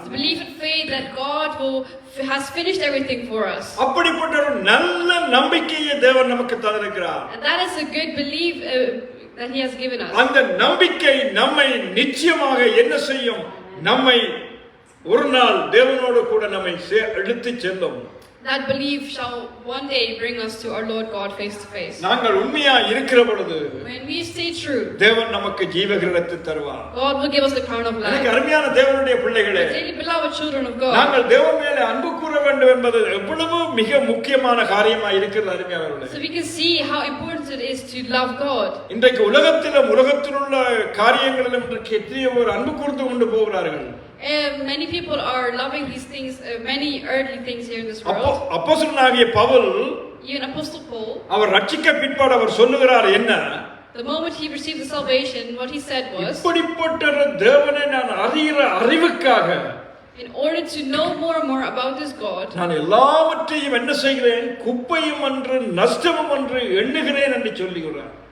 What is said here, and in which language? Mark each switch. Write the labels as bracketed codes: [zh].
[en] The belief and faith that God has finished everything for us. [ta] அப்படிப்பட்ட ஒரு நல்ல நம்பிக்கையை தேவன் நமக்கு தந்திருக்கிறார். [en] And that is a good belief that He has given us. [ta] அந்த நம்பிக்கை நம்மை நிச்சயமாக என்ன செய்யும்? நம்மை ஒரு நாள் தேவனோடு கூட நம்மை எடுத்து செல்லும். [en] That belief shall one day bring us to our Lord God face to face. [ta] நாங்கள் உண்மையா இருக்கிற பொழுது [en] When we stay true, [ta] தேவன் நமக்கு ஜீவகிரத்தை தருவார். [en] God will give us the crown of [ta] எனக்கு [en] life. [ta] அருமையான தேவனுடைய பிள்ளைகளே, [en] Dearly beloved children of God, [ta] நாங்கள் தேவன் மேலே அன்பு கூற வேண்டும் என்பது எவ்வளவு மிக முக்கியமான காரியமா இருக்கிறது அருமையானவர்களே. [en] so we can see how important it is to love God. [ta] இன்றைக்கு உலகத்தில் உள்ள காரியங்களிலும் இன்றைக்கு எத்தனையோ ஒரு அன்பு கூர்ந்து கொண்டு போகிறார்கள். [en] Many people are loving these things, many earthly things here in this world. [ta] அப்போஸ்தலனாகிய பவுல், [en] Even Apostle Paul, [ta] அவர் ரட்சிக்க பிற்பாடு அவர் சொல்லுகிறார் என்ன? [en] the moment he received the salvation, what he said was, [ta] இப்படிப்பட்ட ஒரு தேவனை நான் அறிகிற அறிவுக்காக [en] in order to know more and more about this God, [ta] நான் எல்லாவற்றையும் என்ன செய்கிறேன்? குப்பையும் அன்று நஷ்டமும் அன்று எண்ணுகிறேன் என்று சொல்லுகிறார்.